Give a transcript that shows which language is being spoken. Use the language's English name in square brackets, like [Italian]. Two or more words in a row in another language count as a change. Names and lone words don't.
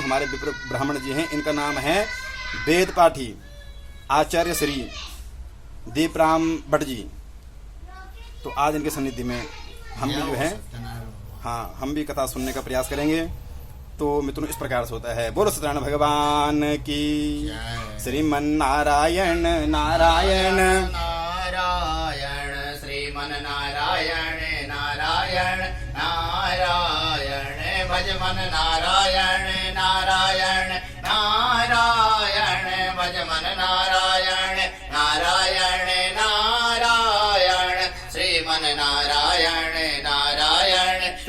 [Hindi] हमारे विप्र ब्राह्मण जी हैं, इनका नाम है वेद पाठी आचार्य श्री दीपराम भट्ट जी। तो आज इनके सन्निधि में हम भी जो है हम भी कथा सुनने का प्रयास करेंगे। तो मित्रों इस प्रकार से होता है। बोलो सत्यनारायण भगवान की, श्रीमन नारायण नारायण नारायण, श्रीमन नारायण नारायण नारायण, भजमन नारायण नारायण नारायण, भजमन नारायण नारायण नारायण, श्रीमन नारायण नारायण